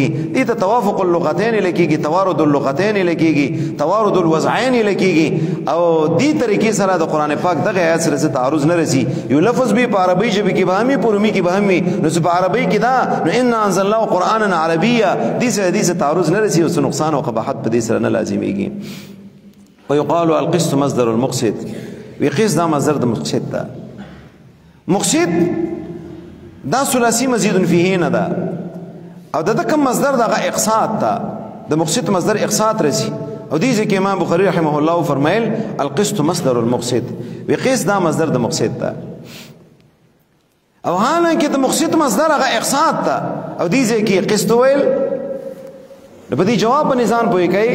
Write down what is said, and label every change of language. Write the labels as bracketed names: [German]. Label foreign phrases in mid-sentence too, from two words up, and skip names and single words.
[Pashto] دې ته توافق اللغتین ویل کېږي، توارد اللغتین ویل کېږي، توارد الوضعین ویل کېږي. او دې طریقې سره د قرآن پاک دغه آیات سره څه تعارض نه رسي. یو لفظ به په عربی ژبه کې به هم په رومي کې به هم نو په عربی کې دا نو [Arabic] ان انزلناه قرانا عربیا [Pashto] دې سره تعارض نه رسي او نقصان او قباحت په دې سره نه لازميږي. [Arabic] ويقال القسط مصدر المقسط، [Pashto] وقسط دا مصدر د مقسط ده. مقسط دا ثلاثي مزيد فيه نه ده او دا کوم مصدر دغه اقساط ده، د مقسط مصدر اقساط رسي. او دې ځکه امام بخاري رحمه الله فرمایل [Arabic] القسط مصدر المقسط، [Pashto] وقسط دا مصدر د مقسط ده. او حالانکه د مقسط مصدر هغه اقساط ده او دې ځکه قسط ویل نو په دې جواب په نظام پوي کوي.